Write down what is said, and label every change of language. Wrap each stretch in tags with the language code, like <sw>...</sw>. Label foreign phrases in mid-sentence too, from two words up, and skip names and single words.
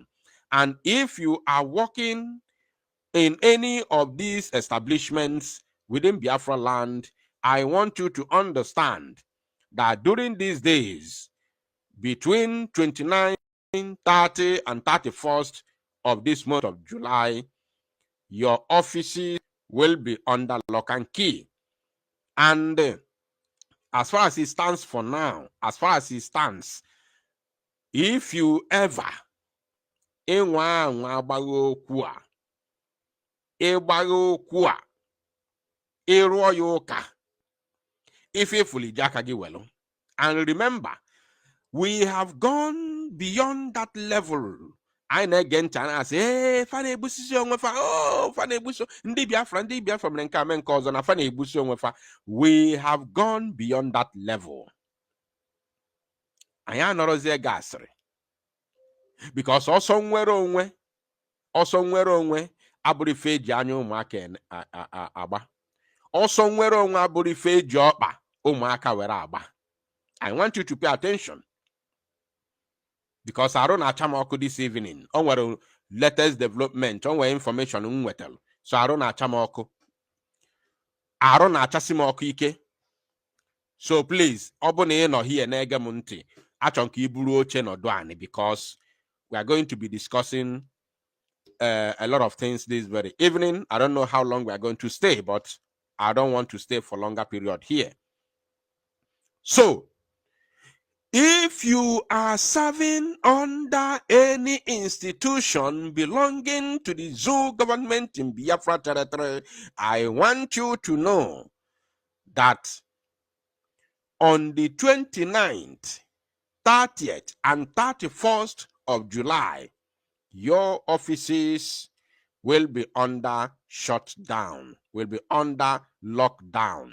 <en>And if you are working in any of these establishments within Biafra land, I want you to understand that during these days, between 29, 30, and 31st of this month of July, your offices will be under lock and key. And as far as it stands for now, if you ever</en> <ig>ịrụọ ya ụka, ifefuli ji aka gị welu.</ig> <en>And remember, we have gone beyond that level.</en> <ig>I na-ege ntị na asị fa na-egbusi onwe fa, fa na-egbusi ndị Biafra mere nke ame nke ọzọ na fa na-egbusi onwe fa.</ig> <en>We have gone beyond that level.</en> <ig>Anyị anọrọzie gasịrị, because ọsọ nwere onwe abụrụ ife eji anya ụmụaka agba. ọsọ nwere onwe abụrụ ife eji ọkpa ụmụaka were agba.</ig> <en>I want you to pay attention, because</en> <ig>arụ na-acha m ọkụ</ig> <en>this evening.</en> <ig>O nwere</ig> <en>latest development,</en> <ig>o nwere information m nwetara, so arụ na-acha m ọkụ, arụ na-achasị m ọkụ ike. So please, ọ bụ na ị nọ here na-ege m ntị, achọ m ka ị buru oche nọdụ anị,</ig> <en>because we are going to be discussing a lot of things this very evening. I don't know how long we are going to stay, but I don't want to stay for longer period here. So, if you are serving under any institution belonging to the zoo government in Biafra territory, I want you to know that on the 29th, 30th, and 31st of July, your offices will be under shutdown, will be under lockdown.</en>